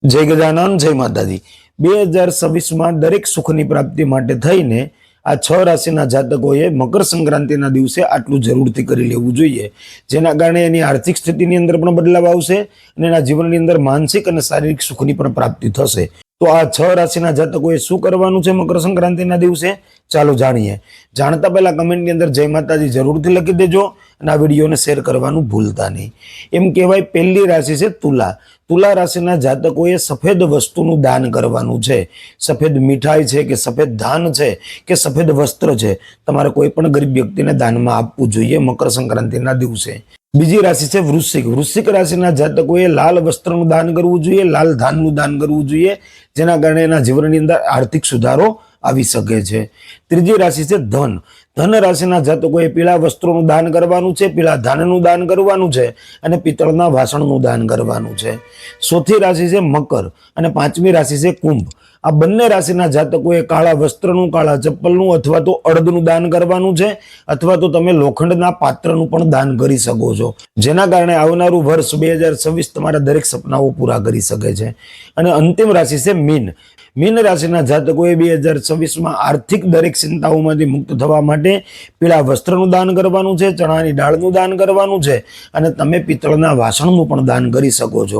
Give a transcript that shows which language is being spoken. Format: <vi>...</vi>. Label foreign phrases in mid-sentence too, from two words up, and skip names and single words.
<gu>જય ગજાનન જય માતાજી 2026 મેં દરેક સુખની પ્રાપ્તિ માટે થઈને આ 6 રાશિના જાતકોએ મકર સંક્રાંતિના દિવસે આટલું જરૂરથી કરી લેવું જોઈએ, જેના કારણે એની આર્થિક સ્થિતિની અંદર પણ બદલાવ આવશે અને એના જીવનની અંદર માનસિક અને શારીરિક સુખની પણ પ્રાપ્તિ થશે। તો આ 6 રાશિના જાતકોએ શું કરવાનું છે મકર સંક્રાંતિના દિવસે ચાલો જાણીએ। જાણતા પહેલા કમેન્ટની અંદર જય માતાજી જરૂરથી લખી દેજો અને આ વિડિયોને શેર કરવાનું ભૂલતા નહીં। એમ કહેવાય પહેલી રાશિ છે તુલા. તુલા રાશિના જાતકોએ સફેદ વસ્તુનું દાન કરવાનું છે। સફેદ મીઠાઈ છે કે સફેદ ધાન છે કે સફેદ વસ્ત્ર છે, તમારે કોઈ પણ ગરીબ વ્યક્તિને દાનમાં આપવું જોઈએ મકર સંક્રાંતિના દિવસે। બીજી રાશિ છે વૃશ્ચિક। વૃશ્ચિક રાશિના જાતકોએ લાલ વસ્ત્રનું દાન કરવું જોઈએ, લાલ ધાનનું દાન કરવું જોઈએ, જેના કારણે એના જીવનની અંદર આર્થિક સુધારો આવી શકે છે। ત્રીજી રાશિ છે ધન। ધન રાશિના જાતકોએ પીળા વસ્ત્રોનું દાન કરવાનું છે, પીળા ધાનનું દાન કરવાનું છે અને પિત્તળના વાસણનું દાન કરવાનું છે। ચોથી રાશિ છે મકર અને પાંચમી રાશિ છે કુંભ। આ બંને રાશિના જાતકોએ કાળા વસ્ત્રનું, કાળા ચપ્પલનું અથવા તો અડદનું દાન કરવાનું છે અથવા તો તમે લોખંડના પાત્રનું પણ દાન કરી શકો છો, જેના કારણે આવનારું વર્ષ 2026 તમારા દરેક સપનાઓ પૂરા કરી શકે છે। અને અંતિમ રાશિ છે મીન। મીન રાશિના જાતકોએ 2026 મેં આર્થિક દરેક ચિંતાઓમાંથી મુક્ત થવા માટે પીળા વસ્ત્રનું દાન કરવાનું છે, ચણાની દાળનું દાન કરવાનું છે અને તમે પિત્તળના વાસણનું પણ દાન કરી શકો છો।</gu>